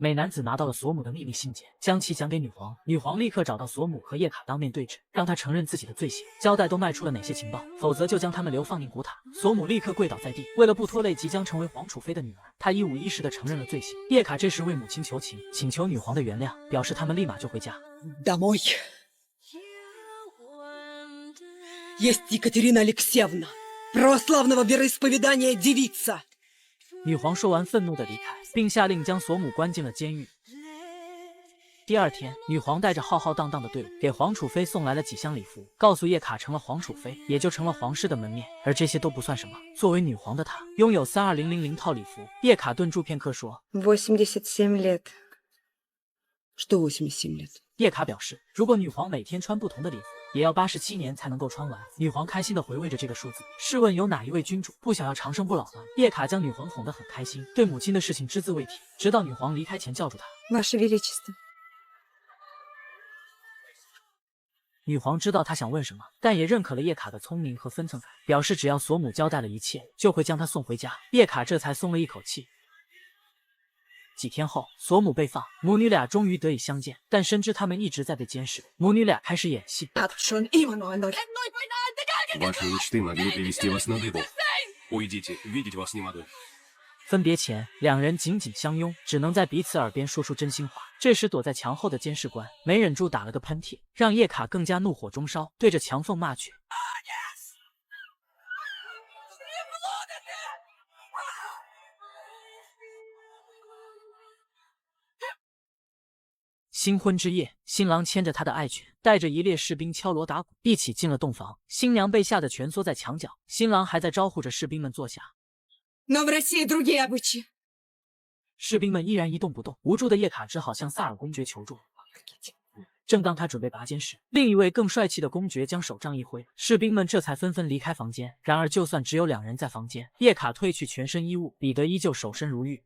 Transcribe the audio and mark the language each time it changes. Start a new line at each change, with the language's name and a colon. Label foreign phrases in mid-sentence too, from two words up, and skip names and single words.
Chinese: 美男子拿到了索姆的秘密信件，将其讲给女皇。女皇立刻找到索姆和叶卡当面对质，让他承认自己的罪行，交代都卖出了哪些情报，否则就将他们流放宁古塔。索姆立刻跪倒在地，为了不拖累即将成为皇储妃的女儿，他一五一十地承认了罪行。叶卡这时为母亲求情，请求女皇的原谅，表示他们立马就回家。
Russian: Домой. Есть Екатерина Алексеевна, православного вероисповедания девица.
Chinese: 女皇说完，愤怒地离开，并下令将索姆关进了监狱。第二天，女皇带着浩浩荡荡的队伍，给皇储妃送来了几箱礼服，告诉叶卡成了皇储妃，也就成了皇室的门面。而这些都不算什么，作为女皇的她，拥有32000套礼服。叶卡顿住片刻说
Russian: 87 лет. Что 87 лет?
Chinese: 叶卡表示，如果女皇每天穿不同的礼服，也要87年才能够穿完。女皇开心地回味着这个数字，试问有哪一位君主不想要长生不老呢？叶卡将女皇哄得很开心，对母亲的事情只字未提，直到女皇离开前叫住她。
Russian: Ваше Величество.
Chinese: 女皇知道他想问什么，但也认可了叶卡的聪明和分寸感，表示只要索姆交代了一切，就会将他送回家。叶卡这才松了一口气。几天后，索姆被放，母女俩终于得以相见，但深知他们一直在被监视，母女俩开始演戏。
Russian: Шон Ивановна. Ваши мечты могли привести вас на дыбу. Уйдите, видеть вас не могу.
Chinese: 分别前，两人紧紧相拥，只能在彼此耳边说出真心话。这时，躲在墙后的监视官没忍住打了个喷嚏，让叶卡更加怒火中烧，对着墙缝骂去。新婚之夜，新郎牵着他的爱犬，带着一列士兵敲锣打鼓，一起进了洞房。新娘被吓得蜷缩在墙角，新郎还在招呼着士兵们坐下。
Russian: Но в России другие обычаи.
Chinese: 士兵们依然一动不动，无助的叶卡只好向萨尔公爵求助。正当他准备拔剑时，另一位更帅气的公爵将手杖一挥，士兵们这才纷纷离开房间。然而，就算只有两人在房间，叶卡褪去全身衣物，彼得依旧守身如玉。